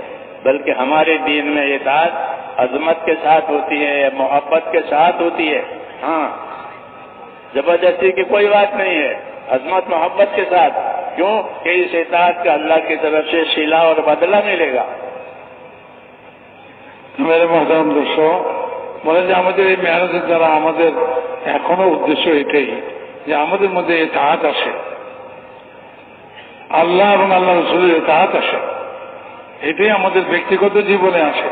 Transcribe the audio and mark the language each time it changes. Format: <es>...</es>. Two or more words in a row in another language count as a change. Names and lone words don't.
<ur>بلکہ ہمارے دین میں اطاعت عظمت کے ساتھ ہوتی ہے، محبت کے ساتھ ہوتی ہے. ہاں، زبردستی کی کوئی بات نہیں ہے، عظمت محبت کے ساتھ. کیوں کہ اس اطاعت کا اللہ کی طرف سے صلہ اور بدلہ ملے گا. میرے محترم</ur> <bn>দর্শক, বলে যে আমাদের এই মেহনতের দ্বারা আমাদের এখনো উদ্দেশ্য এটাই যে আমাদের মধ্যে ইতাআত আসে, আল্লাহ এবং আল্লাহ রাসূলের ইতাআত আসে. এটাই আমাদের ব্যক্তিগত জীবনে আসে.</bn>